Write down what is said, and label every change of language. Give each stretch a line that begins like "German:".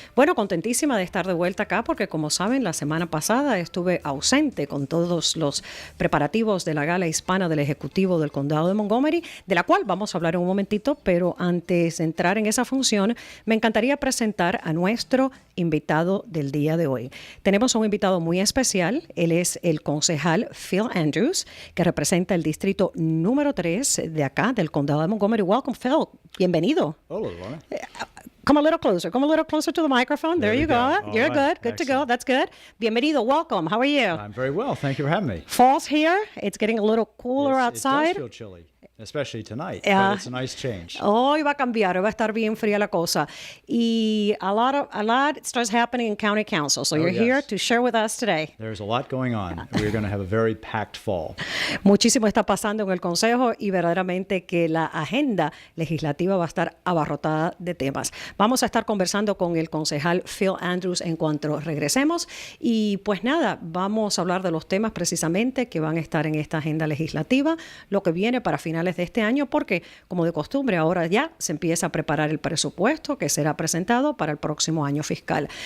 Spanish: Bueno, contentísima de estar de vuelta acá porque, como saben, la semana pasada estuve ausente con todos los preparativos de la gala hispana del Ejecutivo del Condado de Montgomery, de la cual vamos a hablar en un momentito, pero antes de entrar en esa función, me encantaría presentar a nuestro invitado del día de hoy. Tenemos un invitado muy especial. Él es el concejal Phil Andrews, que representa el distrito número 3 de acá, del Condado de Montgomery.
English: Welcome, Phil.
Spanish: Bienvenido. Hola, Lorna.
English: Come a little closer. Come a little closer to the microphone. There you go. You're right. good. Good to go. That's good.
Spanish: Bienvenido.
English: Welcome. How are you? I'm very well. Thank you for having me. Fall's here. It's getting a little cooler It outside. does feel chilly, especially tonight. Yeah. But it's a nice change.
Spanish: Hoy va a cambiar, hoy va a estar bien fría la cosa.
English: Y a lot starts happening in County Council. So you're yes. here to share with us today. There's a lot going on. We're going to have a very packed fall.
Spanish: Muchísimo está pasando en el Consejo y verdaderamente que la agenda legislativa va a estar abarrotada de temas. Vamos a estar conversando con el concejal Phil Andrews en cuanto regresemos. Y pues nada, vamos a hablar de los temas precisamente que van a estar en esta agenda legislativa, lo que viene para finales de este año, porque como de costumbre ahora ya se empieza a preparar el presupuesto que será presentado para el próximo año fiscal.